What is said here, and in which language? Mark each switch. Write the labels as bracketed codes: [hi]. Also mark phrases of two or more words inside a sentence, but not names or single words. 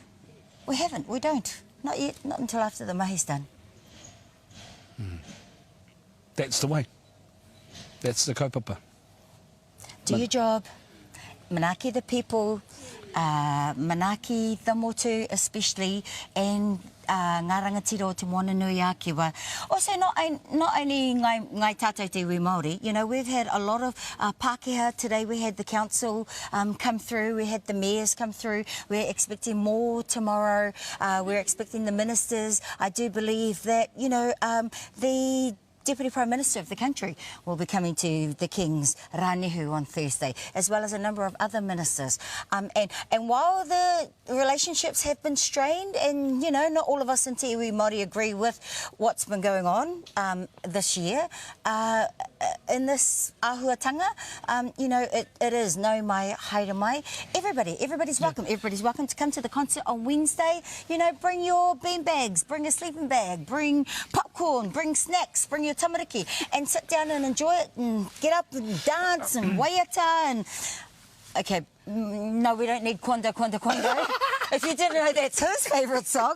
[en] We haven't. We don't. Not yet. Not until after the mahi's done. That's the way. That's the kaupapa. Do your job. Manaki the people, manaki the motu especially, and [mi] ngā rangatira o te moana nui a kiwa. [en] Also, not only [mi] ngai tātou te iwi Māori, [en] you know, we've had a lot of Pākehā today. We had the council come through, we had the mayors come through, we're expecting more tomorrow, we're expecting the ministers. I do believe that, you know, the Deputy Prime Minister of the country will be coming to the King's Rānihu on Thursday, as well as a number of other ministers. And while the relationships have been strained, and, you know, not all of us in [mi] Te Iwi Māori [en] agree with what's been going on this year, in this āhuatanga, you know, it is [mi] no mai, haere mai. [en] Everybody's welcome. Everybody's welcome to come to the concert on Wednesday. You know, bring your bean bags, bring a sleeping bag, bring popcorn, bring snacks, bring your tamariki, and sit down and enjoy it and get up and dance and waiata and... Okay, no, we don't need Kondo. If you didn't know, that's his favourite song.